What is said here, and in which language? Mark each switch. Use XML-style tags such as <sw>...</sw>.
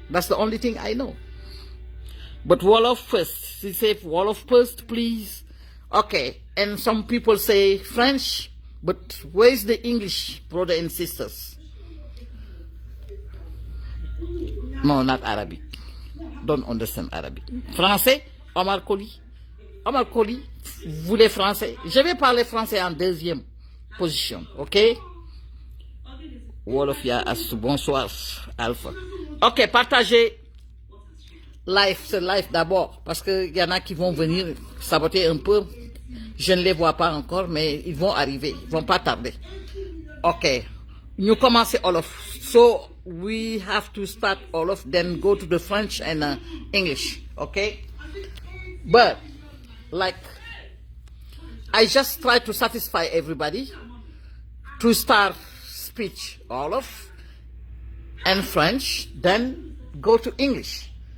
<en>That's the only thing I know. But Wolof first. She said Wolof first, please. Okay, and some people say French, but where's the English, brother and sisters? No, not Arabic. Don't understand Arabic.</en> <fr>Français, Omar Koli, vous les Français. Je vais parler français en deuxième position, ok? Wolof ya Astou, bonsoir, Alpha. Ok, partagez ce live d'abord, parce qu'il y en a qui vont venir saboter un peu. Je ne les vois pas encore, mais ils vont arriver, ils vont pas tarder. Ok, nous commençons Wolof.</fr> <en>So, we have to start Wolof, then go to the French and English, okay? But, like, I just try to satisfy everybody to start speech Wolof and French, then go to English.</en>